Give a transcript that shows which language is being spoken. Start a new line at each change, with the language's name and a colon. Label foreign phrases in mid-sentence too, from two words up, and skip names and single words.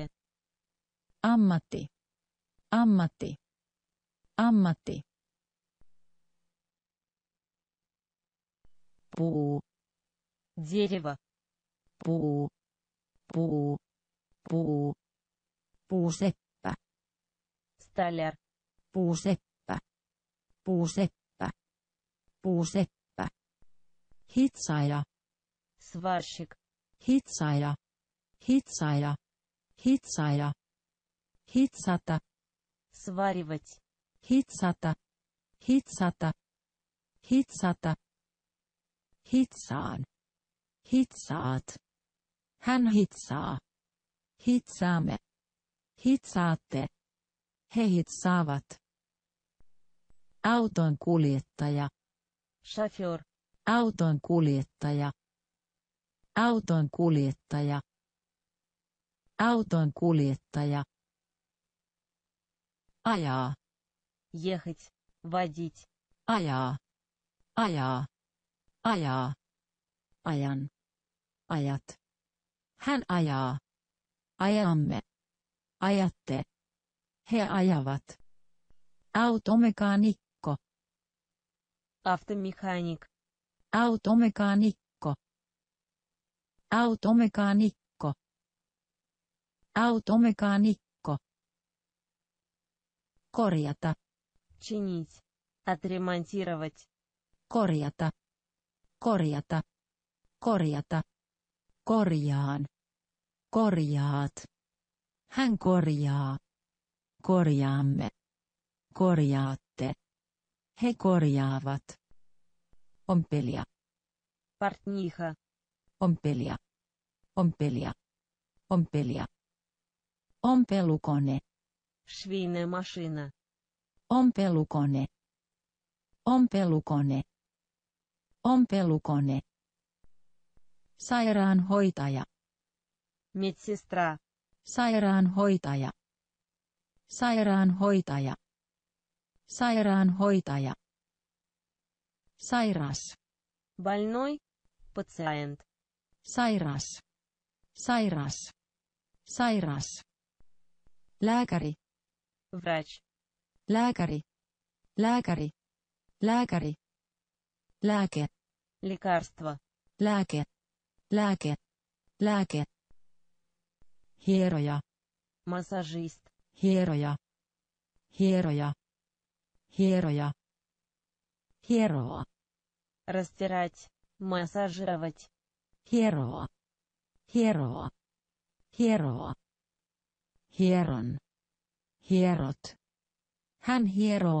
Finnish: Ammatti. Ammatti. Ammatti. Puu.
Russian: Дерево.
Finnish: Puu. Puu. Puu. Puuseppä.
Russian: Столяр.
Finnish: Puuseppä. Puuseppä. Puuseppä. Hitsaaja.
Russian: Сварщик.
Finnish: Hitsaaja. Hitsaaja. Hitsaaja. Hitsata.
Russian: Сваривать.
Finnish: Hitsata. Hitsata. Hitsata. Hitsaan. Hitsaat. Hän hitsaa. Hitsaamme. Hitsaatte. He hitsaavat. Auton kuljettaja.
Russian: Шофер.
Finnish: Auton kuljettaja. Auton kuljettaja. Auton kuljettaja. Ajaa.
Russian: Ехать. Водить.
Finnish: Ajaa. Ajaa. Ajaa. Ajan. Ajat. Hän ajaa. Ajamme. Ajatte. He ajavat. Automekaanikko.
Russian: Автомеханик.
Finnish: Automekaanikko. Automekaanikko. Automekaanikko. Korjata.
Russian: Чинить. Отремонтировать.
Finnish: Korjata. Korjata. Korjata. Korjaan. Korjaat. Hän korjaa. Korjaamme. Korjaatte. He korjaavat. Ompelija.
Russian: Портниха.
Finnish: Ompelija. Ompelija. Ompelija. Ompelukone.
Russian: Швейная машина.
Finnish: Ompelukone. Ompelukone. Ompelukone. Sairaanhoitaja.
Russian: Медсестра.
Finnish: Sairaanhoitaja. Sairaanhoitaja. Sairaanhoitaja. Sairas.
Russian: Больной. Пациент.
Finnish: Sairas. Sairas. Sairas. Lääkäri.
Russian: Врач.
Finnish: Lääkäri. Lääkäri. Lääkäri. Lääke.
Russian: Лекарство.
Finnish: Lääke. Lääke. Lääke. Hieroja.
Russian: Массажист.
Finnish: Hieroja. Hieroja. Hieroja. Hieroa.
Russian: Растирать. Массажировать.
Finnish: Hieroa. Hieroa. Hieroa. Hieron. Hierot. Hän hieroo.